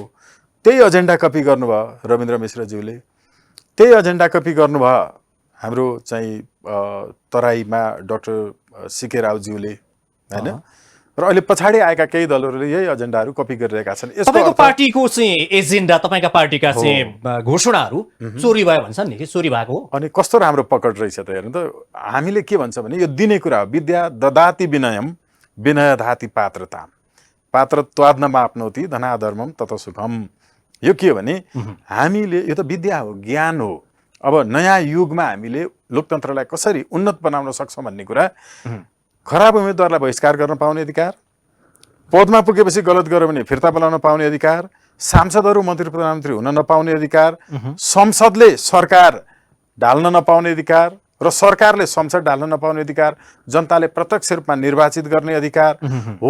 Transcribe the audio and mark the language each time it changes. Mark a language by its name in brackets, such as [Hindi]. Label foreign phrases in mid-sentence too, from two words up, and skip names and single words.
[Nepali] त्यही एजेन्डा कपी गर्नुभयो रविन्द्र मिश्रज्यूले, त्यही एजेन्डा कपी गर्नुभयो हाम्रो चाहिँ तराईमा डाक्टर सिके रावज्यूले, होइन? र अहिले पछाडि आएका केही दलहरूले यही एजेन्डाहरू कपी गरिरहेका छन्। तपाईँको पार्टीको चाहिँ एजेन्डा, तपाईँका पार्टीका चाहिँ घोषणाहरू चोरी भयो भन्छन् नि, कि चोरी भएको हो? अनि कस्तो राम्रो पकड रहेछ त हेर्नु त। हामीले के भन्छ भने यो दिने कुरा हो, [Sanskrit] विद्या ददाति विनयम विनय धाति पात्रता पात्रत्वाद न माप्नोति धनाधर्मम तत सुखम। [Nepali] यो के हो भने हामीले, यो त विद्या हो, ज्ञान हो। अब नयाँ युगमा हामीले लोकतन्त्रलाई कसरी उन्नत बनाउन सक्छौँ भन्ने कुरा, खराब उम्मेदवारलाई बहिष्कार गर्न पाउने अधिकार, पदमा पुगेपछि गलत गर्यो भने फिर्ता बोलाउन पाउने अधिकार, सांसदहरू मन्त्री प्रधानमन्त्री हुन नपाउने अधिकार, संसदले सरकार ढाल्न नपाउने अधिकार र सरकारले संसद ढाल्न नपाउने अधिकार, जनताले प्रत्यक्ष रूपमा निर्वाचित गर्ने अधिकार हो।